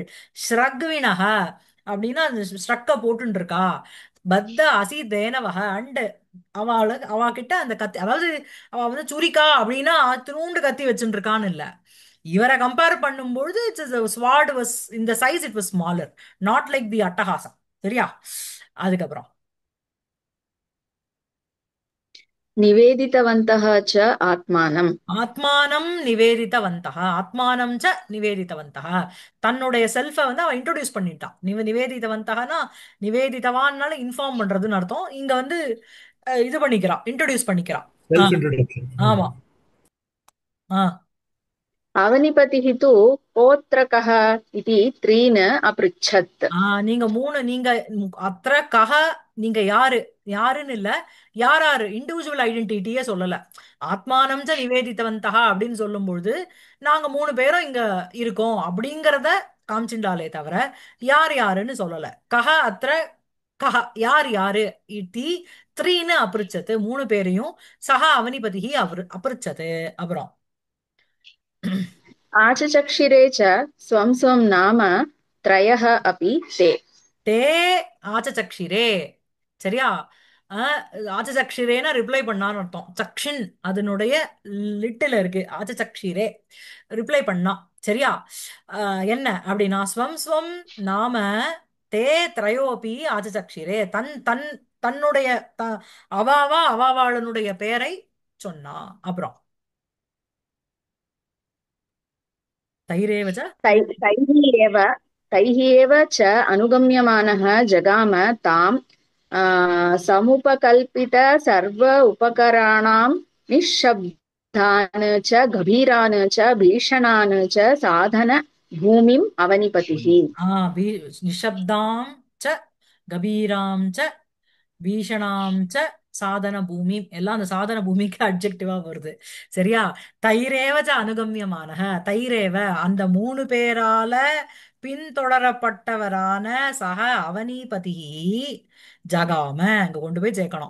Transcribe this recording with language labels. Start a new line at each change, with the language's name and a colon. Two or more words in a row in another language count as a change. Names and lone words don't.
Tamil: ஸ்ரக்விணக அப்படின்னா அந்த ஸ்ட்ரக்க போட்டுன்னு இருக்கா. பத்த அசி தேனவக அண்ட் அவ கிட்ட அந்த கத்தி அதாவது அவ வந்து சுரிக்கா அப்படின்னா திருண்டு கத்தி வச்சுட்டு இருக்கான்னு இல்ல. இவரை கம்பேர் பண்ணும்பொழுது
English: sword was இந்த size it was smaller. not like the அட்டஹாசம்.
Tamil: சரியா? அதுக்கப்புறம்
Sanskrit: निवेदितवन्तः च आत्मानम्. आत्मानं निवेदितवन्तः आत्मानं च निवेदितवन्तः
Tamil: தன்னுடைய செல்ஃபை வந்து அவன் இன்ட்ரோடியூஸ் பண்ணிட்டான். நிவேதித்தவந்தகனா நிவேதித்தவான்னால இன்ஃபார்ம் பண்றதுன்னு அர்த்தம். இங்க வந்து இது பண்ணிக்கிறான் இன்ட்ரோடியூஸ் பண்ணிக்கிறான். ஆ,
English: self introduction.
Tamil: ஆமா. ஆ
Sanskrit: अवनिपतिः तु कोऽत्र कः इति त्रीन् अपृच्छत्.
Tamil: நீங்க மூணு நீங்க
Sanskrit: अत्र कः
Tamil: நீங்க யாரு யாருன்னு இல்ல யாராரு
English: individual identity
Tamil: சொல்லல.
Sanskrit: आत्मानंच निवेदितवन्तः
Tamil: அப்படின்னு சொல்லும்பொழுது நாங்க மூணு பேரும் இங்க இருக்கோம் அப்படிங்கறத காமிச்சுட்டாலே தவிர யார் யாருன்னு சொல்லல.
Sanskrit: कः अत्र कः
Tamil: யார் யாரு இத்தி த்ரீன்னு அபிருச்சது மூணு பேரையும்
Sanskrit: सः अवनिपतिः
Tamil: அவர் அபிருச்சது. அப்புறம்
Sanskrit: आचचक्षिरे च स्वं स्वं नाम त्रयः अपि ते. ते आचचक्षिरे.
Tamil: சரியா? அஹ், ஆச்சசக்ஷிரேனா ரிப்ளை பண்ணான்னு அர்த்தம். சக்ஷின் அதனுடைய லிட்டில் இருக்கு. ஆச்சசக்ஷிரே ரிப்ளை பண்ணா. சரியா? என்ன அப்படின்னா
Sanskrit: स्वं स्वं नाम ते त्रयोऽपि आचचक्षिरे
Tamil: தன் தன் தன்னுடைய அவாவா அவாவாளனுடைய பெயரை சொன்னா. அப்புறம் தைரேவ च
Sanskrit: तैः एव तैः एव च अनुगम्यमानः जगाम तां समुपकल्पित सर्व उपकराणां निःशब्दान् च गभीरान् च भीषणान् च साधन भूमिम् अवनिपतिः। भी निशब्दां च गभीरां च भीषणां च साधन भूमि
Tamil: எல்லாம் அந்த சாதன பூமிக்கு அட்ஜெக்டிவா வருது. சரியா?
Sanskrit: तैरेवच्च अनुगम्यमान तैरेव
Tamil: அந்த மூணு பேரால பின்தொடரப்பட்டவரான
Sanskrit: सः अवनिपति जगाम
Tamil: அங்க கொண்டு போய் சேர்க்கணும்.